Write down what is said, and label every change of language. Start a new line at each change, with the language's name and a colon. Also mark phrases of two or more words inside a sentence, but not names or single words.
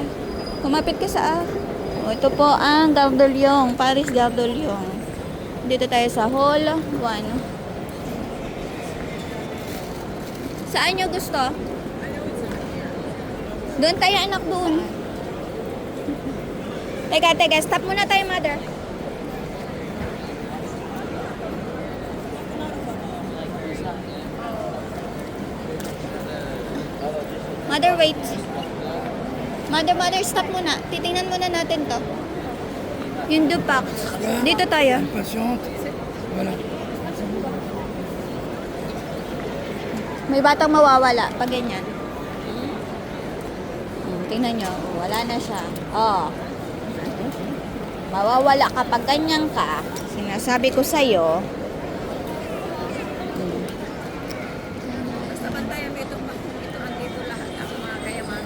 Filipino: Kumapit ka sa... Oh, ito po ang Gandolyon. Paris Gandolyon. Dito tayo sa hall 1. Saan nyo gusto? Doon tayo, anak, doon. Teka. Stop muna tayo, mother. Mother, wait. Mother, stop muna. Titingnan muna natin to. Yung Dupac. Dito tayo.
French: Patiente. Voilà.
Filipino: May batang mawawala pag ganyan. Tingnan nyo. Wala na siya. Oh. Mawawala kapag ganyan ka. Sinasabi ko sa'yo. Basta bantayan mo itong andito lahat ang mga kayamanan.